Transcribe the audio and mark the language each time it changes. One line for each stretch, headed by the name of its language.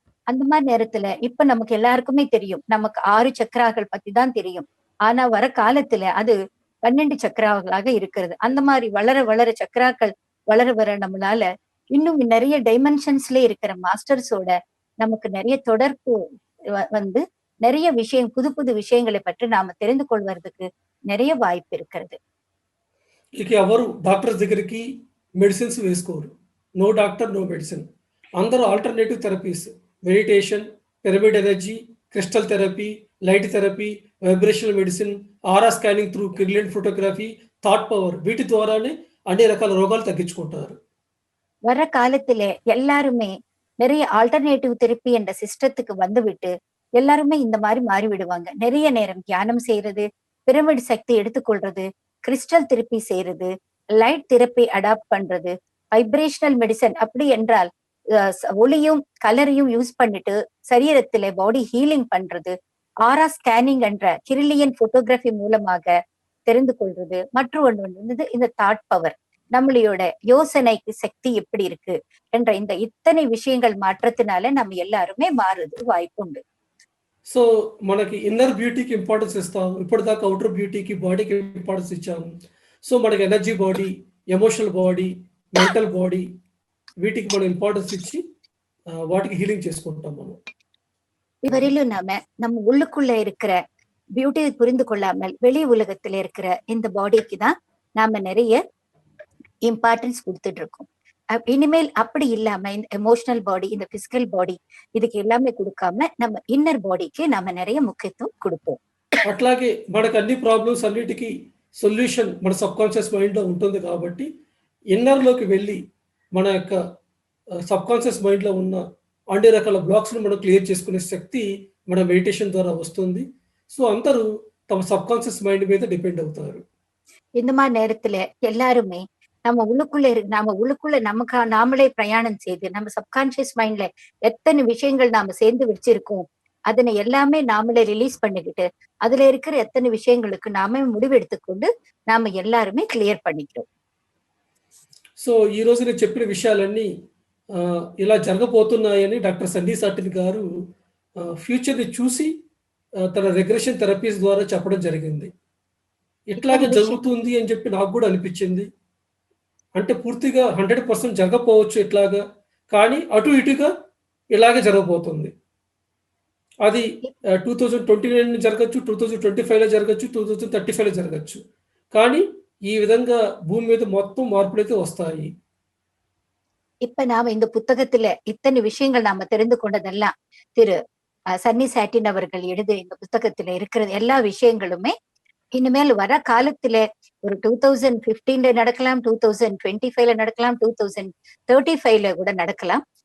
Tamil: அந்த மாரி நேரத்துல இப்ப நமக்கு எல்லாருக்குமே தெரியும். நமக்கு 6 சக்ராக்கள் பத்தி தான் தெரியும். ஆனா வர காலத்துல அது 12 சக்ராக்களாக இருக்கிறது. அந்த மாரி வளர வளர சக்ராக்கள் வளர வர நம்மளால இன்னும் நெறைய டைமென்ஷன்ஸ்ல இருக்கிற மாஸ்டர்ஸோட நமக்கு நெறைய தொடர்பு வந்து நெறைய விஷயம் புது புது விஷயங்களை பற்றி நாம தெரிந்து கொள்வதற்கு நெறைய வாய்ப்பு இருக்கிறது.
Telugu: ఇక ఎవరు డాక్టర్స్ దగ్గరికి మెడిసిన్స్ వేసుకోరు. No doctor, no medicine. అందరూ alternative therapies, meditation, pyramid energy, crystal therapy, light therapy, vibrational medicine, ఆరా scanning through Kirlian photography, thought power వీటి ద్వారానే అన్ని రకాల రోగాలు తగ్గించుకుంటారు.
Tamil: வர காலத்துல எல்லாருமே நிறைய ஆல்டர்னேட்டிவ் தெரப்பி என்ற சிஸ்டத்துக்கு வந்துவிட்டு எல்லாருமே இந்த மாதிரி மாறி விடுவாங்க. நிறைய நேரம் தியானம் செய்யறது, பிரமிட் சக்தி எடுத்துக்கொள்றது, கிறிஸ்டல் தெரப்பி செய்யறது, லைட் தெரப்பி அடாப்ட் பண்றது, வைப்ரேஷனல் மெடிசன் அப்படி என்றால் ஒளியும் கலரையும் யூஸ் பண்ணிட்டு சரீரத்திலே பாடி ஹீலிங் பண்றது, ஆரா ஸ்கேனிங் என்ற கிரில்லியன் போட்டோகிராஃபி மூலமாக தெரிந்து கொள்றது, மற்றொன்று வந்து இந்த தாட் பவர் நம்மளையோட யோசனைக்கு சக்தி எப்படி இருக்கு என்ற இந்த இத்தனை விஷயங்கள் மாற்றத்தினால நம்ம எல்லாருமே மாறுது வாய்ப்பு உண்டு.
Telugu: సో, మనకి ఇన్నర్ బ్యూటీకి ఇంపార్టెన్స్ ఇస్తాం. ఇప్పటిదాకా ఔటర్ బ్యూటీకి, బాడీకి ఇంపార్టెన్స్ ఇచ్చాము. సో, మనకి energy body, emotional body, mental body వీటికి మనం ఇంపార్టెన్స్ ఇచ్చి వాటికి హీలింగ్ చేసుకుంటాం మనం.
Tamil: இதுவரையிலும் நம்ம உள்ளுக்குள்ள இருக்கிற பியூட்டியை புரிந்து கொள்ளாமல் வெளி உலகத்துல இருக்கிற இந்த பாடிக்கு தான் நாம நிறைய இம்பார்ட்டன்ஸ் கொடுத்துட்டு இருக்கோம். இனிமேல் அப்படி இல்லாம இந்த எமோஷனல் பாடி, இந்த பிசிக்கல் பாடி இதுக்கு எல்லாமே கொடுக்காம நம்ம இன்னர் பாடிக்கு நாம நிறைய முக்கியத்துவம் கொடுப்போம்.
Telugu: అట్లాగే మనకు అన్ని ప్రాబ్లమ్స్ అన్నిటికీ సొల్యూషన్ మన సబ్‌కాన్షియస్ మైండ్‌లో ఉంటుంది కాబట్టి ఇన్నర్‌లోకి వెళ్ళి మన యొక్క సబ్‌కాన్షియస్ మైండ్‌లో ఉన్న అన్ని రకాల బ్లాక్స్‌ని మనం క్లియర్ చేసుకునే శక్తి మన మెడిటేషన్ ద్వారా వస్తుంది. సో, అందరూ తమ సబ్‌కాన్షియస్ మైండ్ మీద డిపెండ్ అవుతారు.
Tamil: இந்த மாதிரி நேரத்துல எல்லாருமே நாம உள்ளுக்குள்ள நமக்கு நாமளே பிரயாணம் செய்து நம்ம சப்கான்சியஸ் மைண்ட்ல எத்தனை விஷயங்கள் நாம சேர்ந்து வச்சிருக்கோம் அதனை எல்லாமே நாமளே ரிலீஸ் பண்ணிக்கிட்டு அதுல இருக்கிற எத்தனை விஷயங்களுக்கு நாம முடிவெடுத்துக்கொண்டு நாம எல்லாருமே கிளியர் பண்ணிக்கிறோம்.
Telugu: సో, ఈరోజు నేను చెప్పిన విషయాలన్నీ ఇలా జరగబోతున్నాయని డాక్టర్ సన్నీ సాటిన్ గారు ఫ్యూచర్‌ని చూసి తన రిగ్రెషన్ థెరపీస్ ద్వారా చెప్పడం జరిగింది. ఇట్లాగే జరుగుతుంది అని చెప్పి నాకు కూడా అనిపించింది. అంటే పూర్తిగా 100% జరగకపోవచ్చు ఇట్లాగా. కానీ అటు ఇటుగా ఇలాగే జరగబోతుంది. అది 2029 జరగొచ్చు, 2025లో జరగొచ్చు, 2035లో జరగొచ్చు. కానీ ఈ విధంగా భూమి మీద మొత్తం మార్పులైతే వస్తాయి.
Tamil: இப்ப நாம இந்த புத்தகத்துல இத்தனை விஷயங்கள் நாம தெரிந்து கொண்டதெல்லாம் திரு சன்னி சாட்டின் அவர்கள் எழுதிய இந்த புத்தகத்துல இருக்கிற எல்லா விஷயங்களுமே இனிமேல் வர காலத்துல ஒரு 2015 நடக்கலாம், 2025 நடக்கலாம், 2035 கூட நடக்கலாம்.